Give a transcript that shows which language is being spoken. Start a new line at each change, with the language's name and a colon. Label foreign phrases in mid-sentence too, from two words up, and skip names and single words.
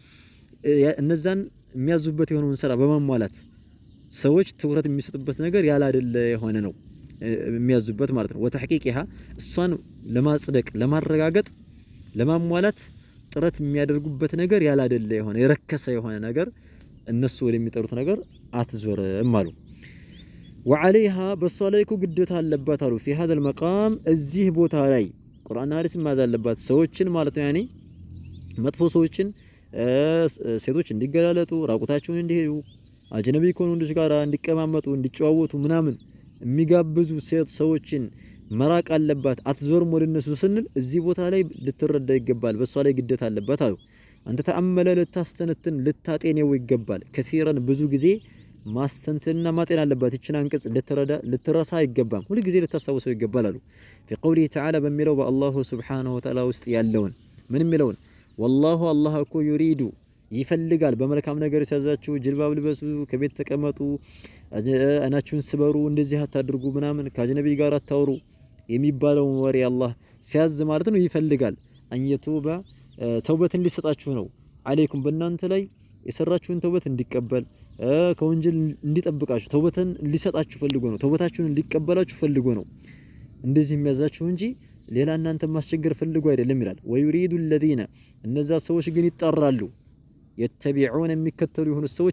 Amharic: እነዛን የሚያዙበት የሆነውን ስራ በማሟላት ሰዎች ትኩረት የሚሰጥበት ነገር ያለ አይደለ የሆነ ነው የሚያዙበት ማለት ነው። ወተሕቂቂሃ እሷን ለማጽደቅ ለማረጋገጥ ለማሟላት ጥረት የሚያደርጉበት ነገር ያለ አይደለ የሆነ የረከሰ የሆነ ነገር እነሱ ወደሚጠሩት ነገር አትዞርም አሉ። ወዓለይሃ በሷ ላይ እኮ ግዴታ አለባት አሉ
Arabic: في هذا المقام
Amharic: እዚህ ቦታ ላይ ቁርአንና ሐዲስ ማዝ አለባት ሰዎችን ማለት ነው ያኔ መጥፎ ሰዎችን ሴቶች እንዲገላለጡ ራቁታቸውን እንዲሄዱ አጅነቢ ከሆኑ ወንዶች ጋር እንዲቀማመጡ እንዲጨዋወቱ ምናምን የሚጋብዙ ሰዎችን መራቅ አለባት አትዞርም ወደ እነሱ ስንል እዚህ ቦታ ላይ ልትረዳ ይገባል በሷ ላይ ግዴታ አለባት አሉ አንተ ተአመለ ልታስተነትን ልታጤነው ይገባል ከሲራን ብዙ ጊዜ ማስተንተንና ማጤን አለባት እቺን አንቀጽ ልትረሳ አይገባም ሁሉ ጊዜ ልታስታውሰው ይገባል አሉ
Arabic: في قوله تعالى
Amharic: በሚለው በአላሁ
Arabic: سبحانه وتعالى
Amharic: ውስጥ ያለውን ምን የሚለውን
Arabic: والله الله
Amharic: እኮ يريد ይፈልጋል በመልካም ነገር ሲያዛችሁ ጅልባብ ልበሱ ከቤት ተቀመጡ አናችሁን ስበሩ እንደዚህ አታድርጉ ምናምን ከአጅነቢ ጋር አታውሩ የሚባለው ወሬ አላህ ሲያዝ ማለት ነው ይፈልጋል አንየቱባ ተውበትን ሊሰጣችሁ ነው አለይኩም በእናንተ ላይ የሰራችሁን ተውበት እንዲቀበል ከወንጀል እንዲጠብቃችሁ ተውበትን ሊሰጣችሁ ፈልጎ ነው ተውበታችሁን እንዲቀበላችሁ ፈልጎ ነው እንደዚህ የሚያዛችሁ እንጂ ሌላ እናንተ ማስቸገር ፈልጎ አይደለም ይላል ወይሪዱ الذين እነዛ ሰዎች ግን ይጣራሉ የተቢዑን የሚከተሉ የሆኑ ሰዎች